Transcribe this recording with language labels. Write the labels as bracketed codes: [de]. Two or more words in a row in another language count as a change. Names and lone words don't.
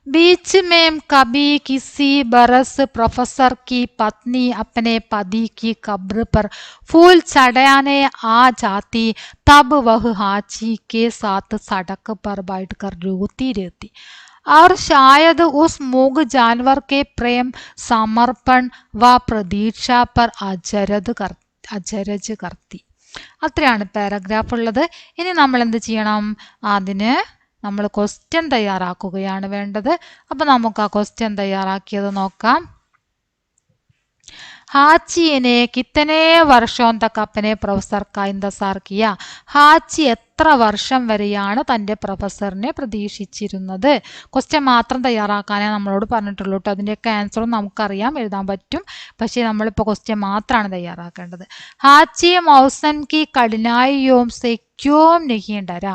[hi] बीच में कभी किसी बरस प्रोफेसर की पत्नी अपने पति की कब्र पर फूल चढ़ाने आ जाती, तब वह हाची के साथ सड़क पर बैठकर रोती रहती और शायद उस मूग जानवर के प्रेम समर्पण व प्रतीक्षा पर അജരജ് കർത്തി. [ml] അത്രയാണ് പാരഗ്രാഫ് ഉള്ളത്. ഇനി നമ്മൾ എന്ത് ചെയ്യണം? അതിന് നമ്മൾ ക്വസ്റ്റ്യൻ തയ്യാറാക്കുകയാണ് വേണ്ടത്. അപ്പം നമുക്ക് ആ ക്വസ്റ്റ്യൻ തയ്യാറാക്കിയത് നോക്കാം. [hi] हाची ने कितने वर्षों तक अपने प्रोफेसर का इंतजार किया? [ml] ഹാച്ചി എത്ര വർഷം വരെയാണ് തൻ്റെ പ്രൊഫസറിനെ പ്രതീക്ഷിച്ചിരുന്നത്? ക്വസ്റ്റ്യൻ മാത്രം തയ്യാറാക്കാനേ നമ്മളോട് പറഞ്ഞിട്ടുള്ളൂ കേട്ടോ. അതിൻ്റെയൊക്കെ ആൻസറും നമുക്കറിയാം, എഴുതാൻ പറ്റും. പക്ഷേ നമ്മളിപ്പോൾ ക്വസ്റ്റ്യൻ മാത്രമാണ് തയ്യാറാക്കേണ്ടത്. [hi] हाची मौसम की कठिनाइयों से क्यों नहीं डरा?